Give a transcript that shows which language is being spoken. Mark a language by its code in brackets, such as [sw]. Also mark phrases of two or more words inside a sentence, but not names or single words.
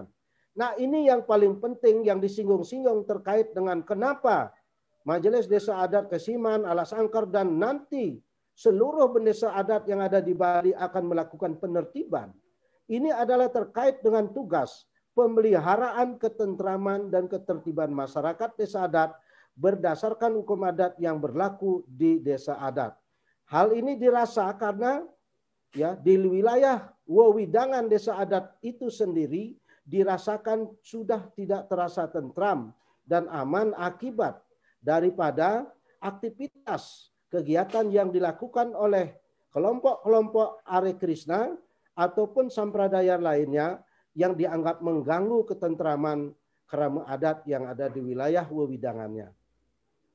[id] Nah, ini yang paling penting yang disinggung-singgung terkait dengan kenapa Majelis Desa Adat Kesiman, Alas Angker, dan nanti seluruh desa adat yang ada di Bali akan melakukan penertiban. Ini adalah terkait dengan tugas pemeliharaan ketentraman dan ketertiban masyarakat desa adat berdasarkan hukum adat yang berlaku di desa adat. Hal ini dirasa karena di wilayah wewidangan desa adat itu sendiri dirasakan sudah tidak terasa tentram dan aman akibat daripada aktivitas kegiatan yang dilakukan oleh kelompok-kelompok Hare Krishna ataupun sampradaya lainnya yang dianggap mengganggu ketentraman kerama adat yang ada di wilayah wewidangannya.